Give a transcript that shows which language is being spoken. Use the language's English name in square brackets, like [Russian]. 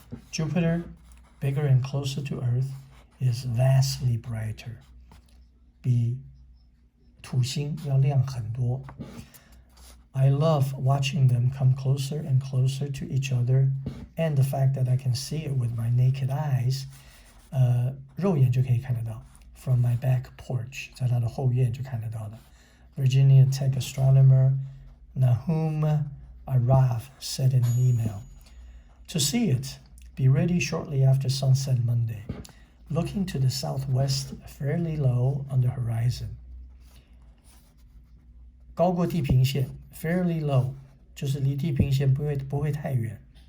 [English] Jupiter, bigger and closer to Earth, is vastly brighter. [Chinese] 比土星要亮很多。 [English] I love watching them come closer and closer to each other, and the fact that I can see it with my naked eyes. [Chinese] 肉眼就可以看得到。 [English] From my back porch， [Chinese] 在它的后院就看得到了。 [English] Virginia Tech astronomer Nahum Arav said in an email, "To see it, be ready shortly after sunset Monday, looking to the southwest fairly low on the horizon." [Chinese] 高过地平线 [English] fairly low [Chinese] 就是离地平线不会太远。